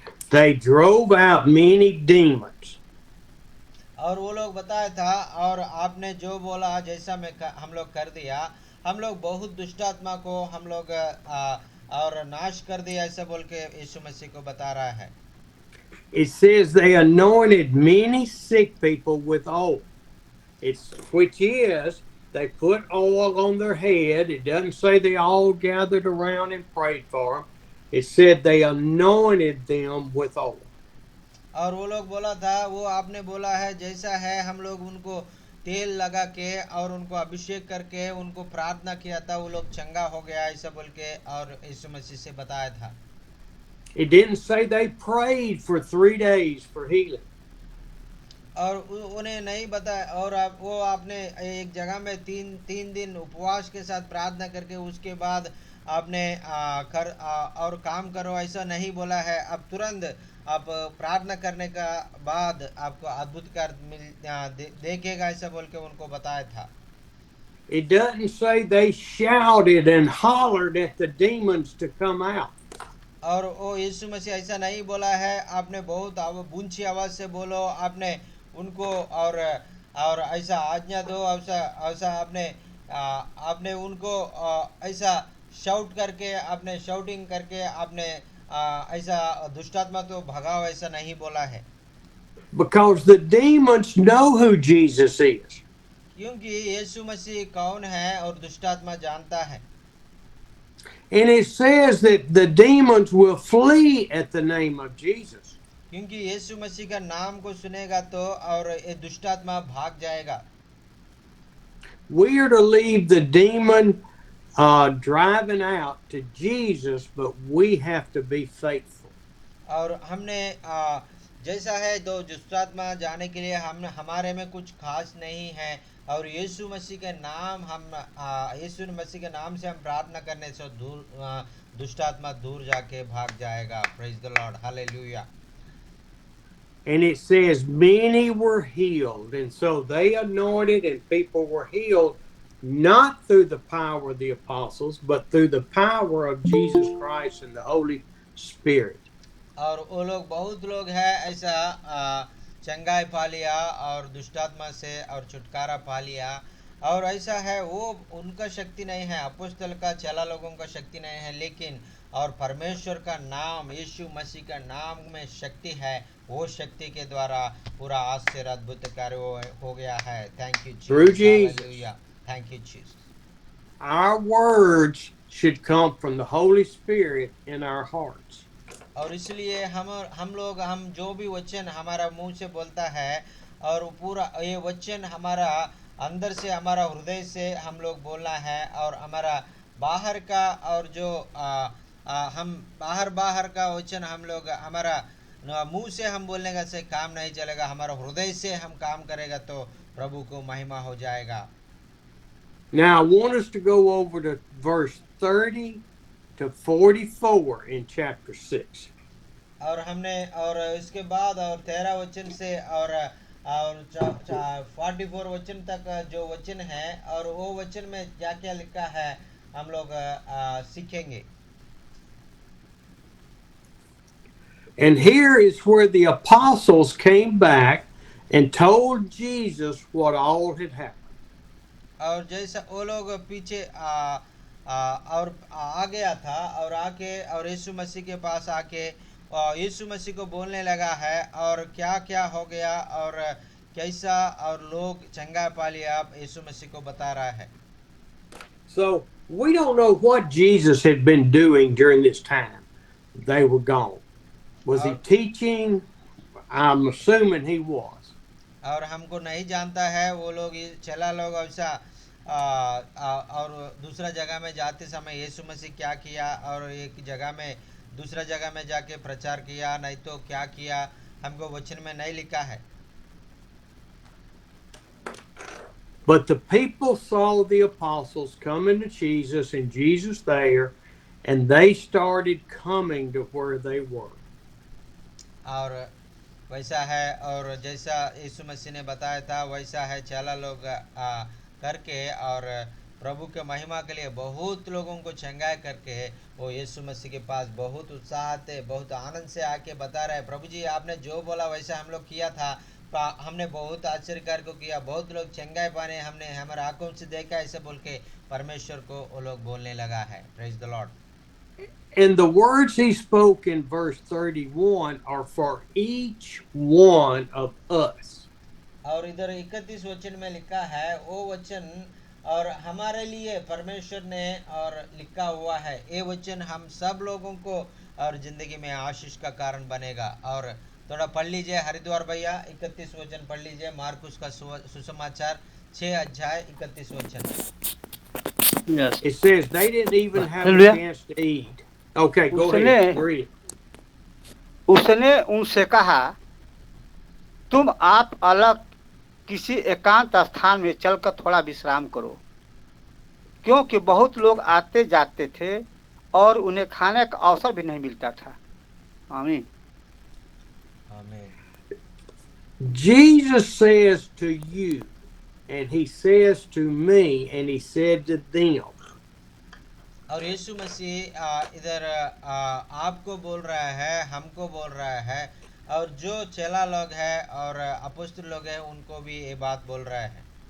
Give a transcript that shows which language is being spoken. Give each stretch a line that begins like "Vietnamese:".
English: They drove out many demons.
Hindi: और वो लोग बताया था, और आपने जो बोला जैसा हम लोग कर दिया, हम लोग बहुत दुष्ट आत्मा को हम लोग और नाश कर दिया ऐसा बोल के यीशु मसीह को बता रहा है।
English: It says they anointed many sick people with oil. Which is, they put oil on their head. It doesn't say they all gathered around and prayed for them. It said they anointed them with oil.
Hindi: और वो लोग बोला था, वो आपने बोला है जैसा है, हम लोग उनको तेल लगा के और उनको अभिषेक करके उनको प्रार्थना किया था, वो लोग चंगा हो गया ऐसा बोल के और यीशु मसीह से बताया था।
English: It didn't say they prayed for 3 days for healing.
Hindi: और उन्हें नहीं बताया, और वो आपने एक जगह में तीन दिन उपवास के साथ प्रार्थना करके उसके बाद आपने और काम करो ऐसा नहीं बोला है। अब तुरंत आप प्रार्थना करने का बाद आपको अद्भुत कार्य देखेगा ऐसा बोल के उनको बताया था।
English: It doesn't say they shouted and hollered at the demons to come out.
Hindi: और वो यीशु मसीह ऐसा नहीं बोला है, आपने बहुत ऊंची आवाज से बोलो, आपने उनको और ऐसा आज्ञा दो, ऐसा आपने उनको ऐसा शाउट करके आपने शाउटिंग करके आपने ऐसा दुष्टात्मा तो भगाओ ऐसा नहीं बोला है,
English: because the demons know who Jesus is.
Hindi: क्योंकि यीशु मसीह कौन है और दुष्टात्मा जानता है।
English: And it says that the demons will flee at the name of Jesus.
Hindi: क्योंकि यीशु मसीह का नाम को सुनेगा तो और ये दुष्टात्मा भाग जाएगा।
English: We are to leave the demon driving out to Jesus, but we have to be faithful.
Hindi: और हमने जैसा है दो दुष्टात्मा जाने के लिए हम हमारे में कुछ खास नहीं है, और यीशु मसीह के नाम हम यीशु मसीह के नाम से हम प्रार्थना करने से दुष्टात्मा दूर जाके भाग जाएगा।
English: Praise the Lord, hallelujah. And it says many were healed. And so they anointed and people were healed, not through the power of the apostles, but through the power of Jesus Christ and the Holy Spirit.
Hindi: और वो लोग बहुत लोग हैं ऐसा चंगाई पा लिया और दुष्टात्मा से और छुटकारा पा लिया, और ऐसा है वो उनका शक्ति नहीं है, अपोस्तल का चेला लोगों का शक्ति नहीं है, लेकिन और परमेश्वर का नाम यीशु मसीह का नाम में शक्ति है, वो शक्ति के द्वारा पूरा आश्चर्य अद्भुत कार्य हो गया है।
English: Thank you Through Jesus, Jesus. Hallelujah, thank you Jesus. Our words should come from the Holy Spirit in our hearts.
Hindi: और इसलिए हम लोग हम जो भी वचन हमारा मुंह से बोलता है और पूरा ये वचन हमारा अंदर से हमारा हृदय से हम लोग बोलना है, और हमारा बाहर का और जो हम बाहर का वचन हम लोग हमारा मुंह से हम बोलने का से काम नहीं चलेगा, हमारा हृदय से हम काम करेगा तो प्रभु को महिमा हो जाएगा। Now I want us to go over to verse 30 to 44 in chapter 6. और हमने और इसके बाद और 13 वचन से और 44 वचन तक जो वचन है और वो वचन में क्या क्या लिखा है हम लोग सीखेंगे।
English: And here is where the apostles came back and told Jesus what all had happened.
Hindi: और जैसा वो लोग पीछे और आ गया था और आके और यीशु मसीह के पास आके यीशु मसीह को बोलने लगा है और क्या क्या हो गया और कैसा और लोग चंगा पा लिया, यीशु मसीह को बता रहा है।
English: So we don't know what Jesus had been doing during this time. They were gone. Was he teaching? I'm assuming he was.
Hindi: और हमको नहीं जानता है वो लोग चला लोग ऐसा और दूसरा जगह में जाते समय यीशु मसीह क्या किया और एक जगह में दूसरा जगह में जाके प्रचार किया, नहीं तो क्या किया हमको वचन में नहीं लिखा है।
English: But the people saw the apostles coming to Jesus and Jesus there, and they started coming to where they were.
Hindi: और वैसा है और जैसा यीशु मसीह ने बताया था वैसा है, चला लोग करके और प्रभु के महिमा के लिए बहुत लोगों को चंगाई करके वो यीशु मसीह के पास बहुत उत्साह थे, बहुत आनंद से आके बता रहे, प्रभु जी आपने जो बोला वैसा हम लोग किया था, हमने बहुत आश्चर्य कार्य को किया, बहुत लोग चंगाई पाने हमने हमारे आंखों से देखा, ऐसे बोल के परमेश्वर को वो लोग बोलने लगा है।
English: Praise the Lord. And the words he spoke in verse 31 are for each one of us.
Hindi: और इधर 31 वचन में लिखा है वो वचन और हमारे लिए परमेश्वर ने और लिखा हुआ है, ये वचन हम सब लोगों को और जिंदगी में आशीष का कारण बनेगा। और थोड़ा पढ़ लीजिए हरिद्वार भैया, 31 वचन पढ़ लीजिए, मार्कुस का सुसमाचार 6 अध्याय 31 वचन।
English: Yes. It says they didn't even have a Hallelujah. chance to eat. Okay, go ahead. Read it.
Hindi: उसने उनसे कहा, तुम आप अलग किसी एकांत स्थान में चलकर थोड़ा विश्राम करो, क्योंकि बहुत लोग आते जाते थे और उन्हें खाने का अवसर भी नहीं मिलता था। आमीन। आमीन।
English: Jesus says to you, and he says to me, and he said to them.
Hindi: और यीशु मसीह इधर आपको बोल रहा है, हमको बोल रहा है, और जो चेला लोग हैं और अपोस्तल लोग हैं उनको भी ये बात बोल रहा है,